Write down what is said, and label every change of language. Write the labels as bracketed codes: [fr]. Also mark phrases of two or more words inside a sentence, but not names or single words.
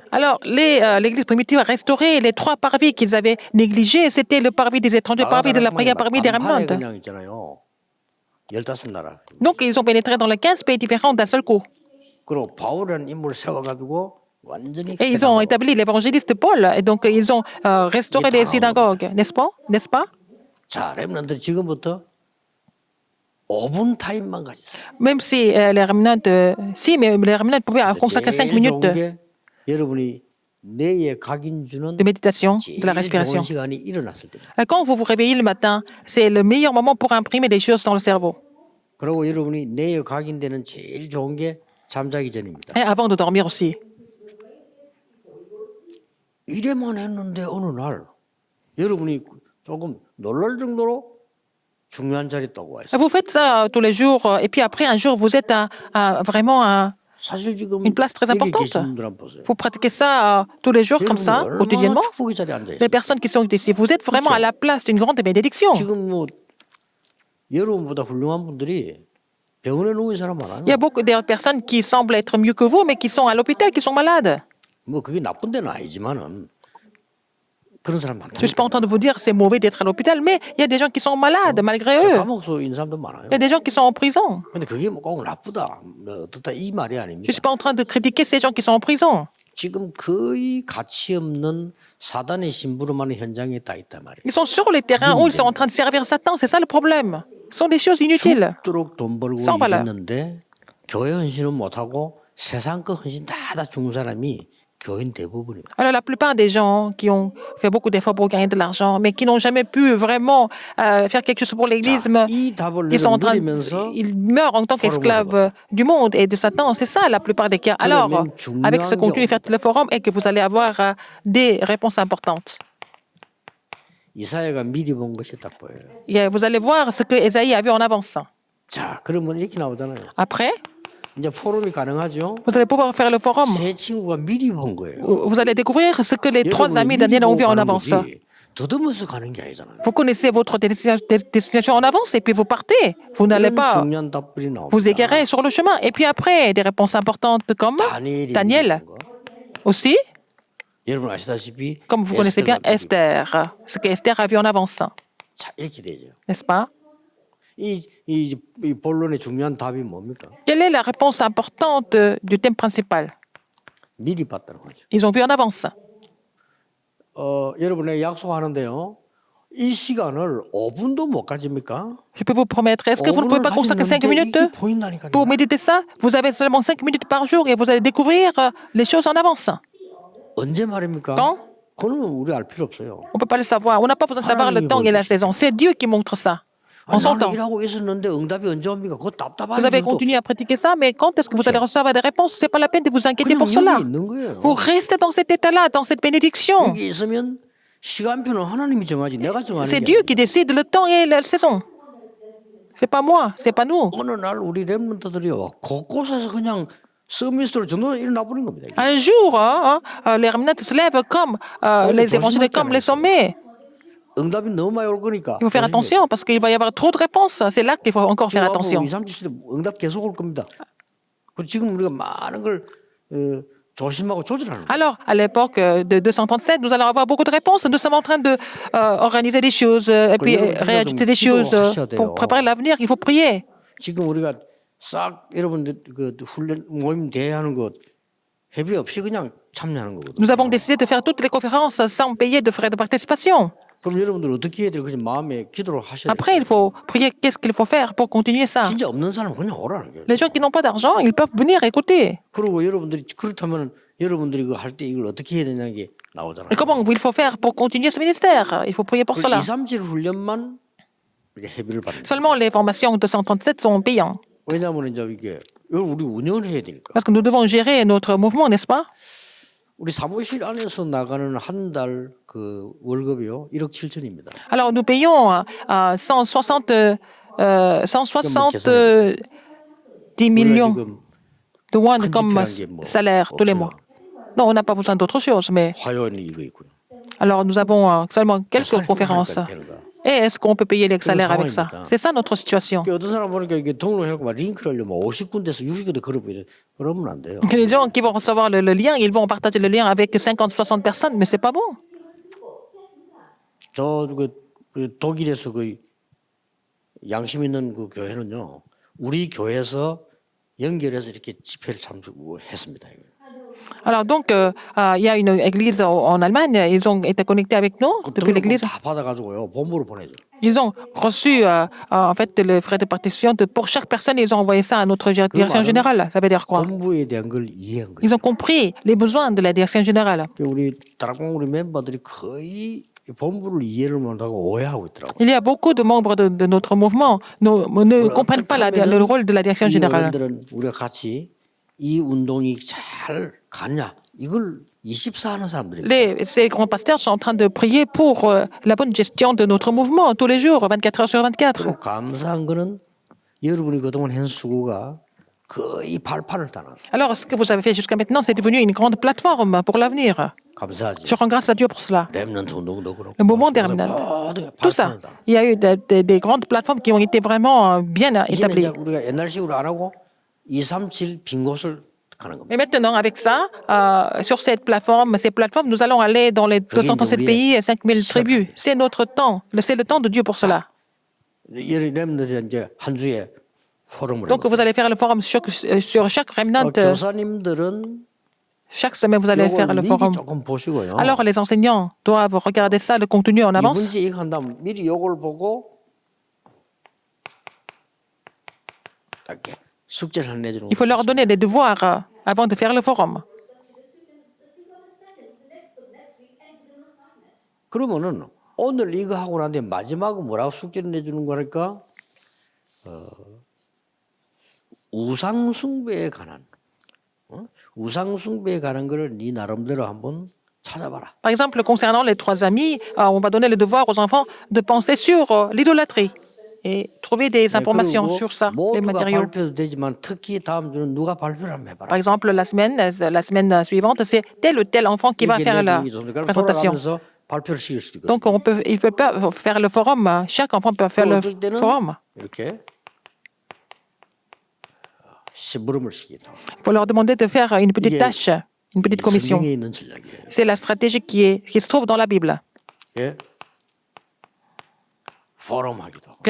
[fr] Alors, l'Église primitive a restauré les trois parvis qu'ils avaient négligés. C'était le parvis des étrangers, le parvis de la prière, le parvis des [ko] 간판에 [fr] remnants. [ko] 그냥 있잖아요. 15나라. [fr] Donc, ils ont pénétré dans les 15 pays différents d'un seul coup. [ko] 그리고 바울이라는 인물을 세워가지고 완전히 [fr] Et ils ont établi l'évangéliste Paul. Et donc, ils ont restauré les synagogues, n'est-ce pas? N'est-ce pas? [ko] 자, 렘넌트들 지금부터 5분 타임만 가지세요. [fr] Même si les remnants, mais les remnants pouvaient consacrer 5 [ko] 제일 [fr] minutes [ko] 좋은 게 여러분이 뇌에 각인 주는 [fr] de méditation, de la [ko] 제일 [fr] respiration. [ko] 좋은 시간이 일어났을 때입니다. [fr] Quand vous vous réveillez le matin, c'est le meilleur moment pour imprimer des choses dans le cerveau. [ko] 그리고 여러분이 뇌에 각인되는 제일 좋은 게 잠자기 전입니다. [fr] Et avant de dormir aussi. [ko] 이래만 했는데 어느 날 여러분이 조금 놀랄 정도로 중요한 자리에 딱 와 있어요. [fr] Vous faites ça tous les jours, et puis après, un jour, vous êtes vraiment à [ko] 사실 지금 [fr] une place très [ko] 여기 [fr] importante. [ko] 계신 분들 한번 보세요. [fr] Vous pratiquez ça tous les jours comme ça, [ko] 여러분이 얼마나 [fr] quotidiennement. [ko] 축복의 자리에 앉아 [fr] Les [ko] 있어요. [fr] personnes qui sont ici, vous êtes vraiment à la place d'une grande bénédiction. [ko] 지금 뭐 여러분보다 훌륭한 분들이 병원에 누운 사람 많아요. [fr] Il y a beaucoup de personnes qui semblent être mieux que vous, mais qui sont à l'hôpital, qui sont malades. [ko] 뭐 그게 나쁜 데는 아니지만은 그런 사람 많다. [fr] Je ne suis pas en train de vous dire que c'est mauvais d'être à l'hôpital, mais il y a des gens qui sont malades malgré eux. [ko] 감옥소 있는 사람도 많아요. [fr] Il y a des gens qui sont en prison. [ko] 근데 그게 뭐 꼭 나쁘다, 뭐 어떻다 이 말이 [fr] Je ne [ko] 아닙니다. [fr] suis pas en train de critiquer ces gens qui sont en prison. [ko] 지금 거의 가치 없는 사단의 심부름하는 현장에 다 있단 말이에요. [fr] Ils sont sur les terrains où ils sont en train de servir Satan. C'est ça le problème. Ce sont des choses inutiles. [ko] 죽도록 돈 벌고 [fr] sans valeur. [ko] 일했는데 교회 헌신은 못하고 세상 거 헌신 다 죽은 사람이 교인 대부분이에요. [fr] Alors, la plupart des gens qui ont fait beaucoup d'efforts pour gagner de l'argent, mais qui n'ont jamais pu vraiment faire quelque chose pour l'Église, [ko] 이 답을 [fr] ils sont en train [ko] 누리면서 [fr] ils meurent en tant qu'esclaves du monde et de Satan. C'est ça la plupart des cas. Alors, avec ce contenu, faites le forum et que vous allez avoir des réponses importantes. [ko] 이사야가 미리 본 것이 딱 보여요. [fr] Et vous allez voir ce que Ésaïe a vu en avance. [ko] 자, 그러면 이렇게 나오잖아요. [fr] Après, [ko] 이제 포럼이 가능하죠. [fr] vous allez pouvoir faire le forum. [ko] 세 친구가 미리 본 거예요. [fr] Vous allez découvrir ce que les trois [ko] 여러분이 [fr] amis [ko] 미리 [fr] d'Daniel ont [ko] 보고 [fr] vu en [ko] 가는 [fr] avance. [ko] 거지, 더듬어서 가는 게 아니잖아요. [fr] Vous connaissez votre destination en avance et puis vous partez. Vous n'allez [ko] 이런 [fr] pas [ko] 중요한 답들이 나옵니다. [fr] vous égarer sur le chemin. Et puis après, des réponses importantes comme [ko] 다니엘이 [fr] Daniel. [ko] 미리 본 거. [fr] Aussi, [ko] 여러분 아시다시피 [fr] comme vous connaissez bien [ko] 에스더가 미리 [fr] Esther, ce que Esther a vu en avance, [ko] 자, 이렇게 되죠. [fr] n'est-ce pas? [ko] 이 본론의 중요한 답이 뭡니까? [fr] Quelle est la réponse importante du thème principal? [ko] 미리 봤다는 거죠. [fr] Ils ont vu en avance. [ko] 여러분의 약속하는데요. 이 시간을 5분도 못 가집니까? [fr] Je peux vous promettre, est-ce que vous ne pouvez pas consacrer 5 minutes [ko] 이게 보인다니까요. [fr] pour méditer ça? Vous avez seulement 5 minutes par jour et vous allez découvrir les choses en avance. [ko] 언제 말입니까? [fr] Quand? [ko] 그거는 우리 알 필요 없어요. [fr] On ne peut pas le savoir. On n'a pas besoin de savoir le temps et la saison. C'est Dieu qui montre ça en son [ko] 나는 [fr] temps. [ko] 일하고 있었는데 응답이 언제 옵니까? 그거 답답하죠. [fr] Vous avez continué à pratiquer ça, mais quand est-ce que vous allez recevoir des réponses? Ce n'est pas la peine de vous inquiéter [ko] 그냥 [fr] pour cela. [ko] 여기 있는 거예요. [fr] Vous restez dans cet état-là, dans cette bénédiction. [ko] 여기 있으면 시간표는 하나님이 정하지 내가 정하는 [fr] C'est [ko] 게 [fr] Dieu [ko] 아니에요. [fr] qui décide le temps et la saison. C'est pas moi, c'est pas nous. [ko] 어느 날 우리 렘넌트들이 곳곳에서 그냥 서밋으로 전도 일어나 버린 겁니다. 이게. [fr] Un jour, les remnants se lèvent comme les évangéliques, comme les sommets. [ko] 응답이 너무 많이 올 거니까. [fr] Il faut faire attention parce qu'il va y avoir trop de réponses. C'est là qu'il faut encore faire attention. [ko] 2, 3, 7 시대 응답 계속 올 겁니다. 그 지금 우리가 많은 걸 조심하고 조절하는 거예요. [fr] Alors, à l'époque de 237, nous allons avoir beaucoup de réponses. Nous sommes en train de organiser des choses et puis réajouter des choses pour préparer l'avenir. Il faut prier. [ko] 지금 우리가 싹 여러분들 그 훈련 모임 대회하는 거 회비 없이 그냥 참여하는 거거든요. [fr] Nous avons décidé de faire toutes les conférences sans payer de frais de participation. [ko] 그럼 여러분들 어떻게 해야 돼요? 그냥 마음에 기도를 하셔야 돼요. [fr] Après, il faut prier. Qu'est-ce qu'il faut faire pour continuer ça? [ko] 진짜 없는 사람은 그냥 오라는 거예요. [fr] Les gens qui n'ont pas d'argent, ils peuvent venir écouter. [ko] 그리고 여러분들이 그렇다면 여러분들이 그 할 때 이걸 어떻게 해야 되냐는 게 나오잖아요. [fr] Et comment il faut faire pour continuer ce ministère? Il faut prier pour cela. [ko] 2, 3질 훈련만 이렇게 회비를 받는 거예요. [fr] Seulement les formations de 137 sont payantes. [ko] 왜냐하면 이제 이게 이걸 우리 운영을 해야 되니까. [fr] Parce que nous devons gérer notre mouvement, n'est-ce pas? [ko] 우리 사무실 안에서 나가는 한 달 그 월급이요 1억 7천입니다. [fr] Alors nous payons 170 millions [ko] 지금 [fr] de won [ko] 큰 [fr] comme [ko] 집회한 게 뭐 [fr] salaire tous les mois. Non, on n'a pas besoin d'autre chose, mais [ko] 화요일은 이거 있고요. [fr] alors nous avons seulement quelques [ko] 사람이 [fr] conférences. [ko] 하니까 되는 거야. [fr] Et est-ce qu'on peut payer les salaires avec ça? [ko] 상황입니다. [fr] C'est ça notre situation. [ko] 그 어떤 사람 보니까 이게 등록해놓고 막 링크를 하려면 50군데서 60군데 걸어보이래. 그러면 안 돼요. [fr] Les gens qui vont recevoir le lien, ils vont partager le lien avec 50, 60 personnes, mais c'est pas bon. [ko] 그 독일에서 그 양심 있는 그 교회는요, 우리 교회에서 연결해서 이렇게 집회를 참석했습니다. [fr] Alors donc, il y a une église en Allemagne, ils ont été connectés avec nous [ko] 그 [fr] depuis [ko] 등록금 [fr] l'église. [ko] 다 받아가지고요, 본부로 보내죠. [fr] Ils ont reçu en fait les frais de participation pour chaque personne, ils ont envoyé ça à notre direction générale. Ça veut dire quoi? [ko] 본부에 대한 걸 이해한 거예요. [fr] Ils ont compris les besoins de la direction générale. [ko] 우리 다락방 우리 멤버들이 거의 본부를 이해를 못하고 오해하고 있더라고요. [fr] Il y a beaucoup de membres de notre mouvement ne comprennent pas le rôle de la direction [ko] 이 [fr] générale. [ko] 어른들은 우리가 같이 이 운동이 잘 가냐 이걸 24 하는 사람들입니다. [fr] Ces grands pasteurs sont en train de prier pour la bonne gestion de notre mouvement tous les jours, 24 heures sur 24. [ko] 감사한 거는 여러분이 그동안 한 수고가 거의 발판을 따는. [fr] Alors, ce que vous avez fait jusqu'à maintenant, c'est devenu une grande plateforme pour l'avenir. [ko] 감사하지. [fr] Je rends grâce à Dieu pour cela. [ko] 렘넌트 운동도 그렇고. [fr] Le mouvement des remnants. Tout ça. Il y a eu des grandes plateformes qui ont été vraiment bien [ko] 이제는 [fr] établies. [ko] 이제 우리가 옛날식으로 안 하고 2, 3, 7 빈 곳을 가는 겁니다. [fr] Mais maintenant, avec ça, sur cette plateforme, ces plateformes, nous allons aller dans les 237 pays et 5000 tribus. C'est notre temps. C'est le temps de Dieu pour cela. [ko] 렘넌트 이제 한 주에 포럼을 [fr] Donc, vous allez faire le forum sur chaque remnant. [ko] 교사님들은 [fr] Chaque semaine, vous allez faire [ko] 이걸 [fr] le [ko] 미리 [fr] forum. [ko] 조금 보시고요. [fr] Alors, les enseignants doivent regarder ça, le contenu en avance. [ko] 이분지 이거 한 다음 미리 요걸 보고 이렇게 숙제를 하나 내주는 [fr] Il faut leur donner des devoirs avant de faire le forum. [ko] 그러면은 오늘 이거 하고 난 뒤에 마지막은 뭐라고 숙제를 내주는 거니까 우상 숭배에 관한 우상 숭배에 관한 거를 네 나름대로 한번 찾아봐라. [fr] Par exemple, concernant les trois amis, on va donner le devoir aux enfants de penser sur l'idolâtrie et trouver des informations sur ça, les [ko] 모두가 [fr] matériaux. [ko] 발표도 되지만 특히 다음 주는 누가 발표를 한번 해봐라. [fr] Par exemple, la semaine suivante, c'est tel ou tel enfant qui va [ko] 이렇게 [fr] faire la [ko] 내주는 게 좋습니다. 그럼 [fr] présentation. [ko] 돌아가면서 발표를 시킬 수도 있거든요. [fr] Donc, il peut pas faire le forum. Chaque enfant peut faire le [ko] 어떨 때는 [fr] forum. [ko] 이렇게 심부름을 시키다. [fr] Il faut leur demander de faire une petite [ko] 이게 [fr] tâche, une petite commission. [ko] 성경에 있는 전략이에요. [fr] C'est la stratégie qui se trouve dans la Bible. [ko] 예? 포럼하기도 하고.